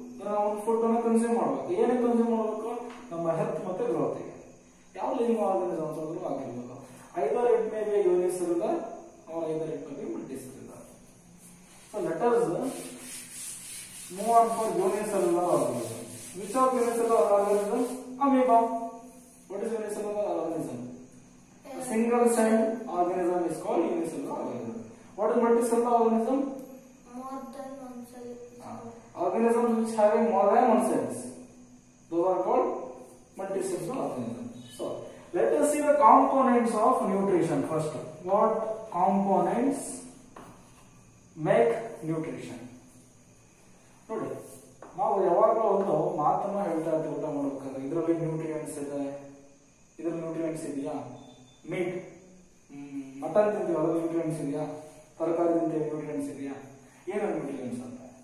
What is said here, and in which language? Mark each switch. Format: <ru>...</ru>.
<kn>ನಾವು ಫುಡ್ ಅನ್ನು ಕನ್ಸ್ಯೂಮ್ ಮಾಡಬೇಕು. ಏನಕ್ಕೆ ಕನ್ಸ್ಯೂಮ್ ಮಾಡಬೇಕು? ನಮ್ಮ ಹೆಲ್ತ್ ಮತ್ತೆ ಗ್ರೋತ್ ಗೆ. ಯಾವ ಲಿವಿಂಗ್ ಆರ್ಗಾನಿಸಮ್ಸ್ ಆದ್ರೂ ಆಗಿರ್ಬೋದು.</kn> <en>Either it may be unicellular or either it may be multicellular. So let us move on for unicellular organism. Which are unicellular organisms? Amoeba. What is unicellular organism? A single celled organism is called unicellular organism. What is multicellular organism? More than one cell. Organisms which having more than one cells. Those are called multicellular organisms. So let us see the components of nutrition first. What components make nutrition?</en> <kn>ನೋಡಿ, ನಾವು ಯಾವಾಗಲೂ ಒಂದು ಮಾತನ್ನ ಹೇಳ್ತಾ ಇರ್ತೀವಿ ಊಟ ಮಾಡಬೇಕಾದ್ರೆ. ಇದರಲ್ಲಿ ನ್ಯೂಟ್ರಿಯೆಂಟ್ಸ್ ಇದೆ, ಇದರಲ್ಲಿ ನ್ಯೂಟ್ರಿಯೆಂಟ್ಸ್ ಇದೆಯಾ? ಮೀಟ್ ಮಟನ್ ತಿಂತೀವಿ, ಅದ್ರಲ್ಲಿ ನ್ಯೂಟ್ರಿಯೆಂಟ್ಸ್ ಇದೆಯಾ? ತರಕಾರಿ ತಿಂತೀವಿ, ನ್ಯೂಟ್ರಿಯೆಂಟ್ಸ್ ಇದೆಯಾ? ಏನು ನ್ಯೂಟ್ರಿಯೆಂಟ್ಸ್ ಅಂತ?</kn>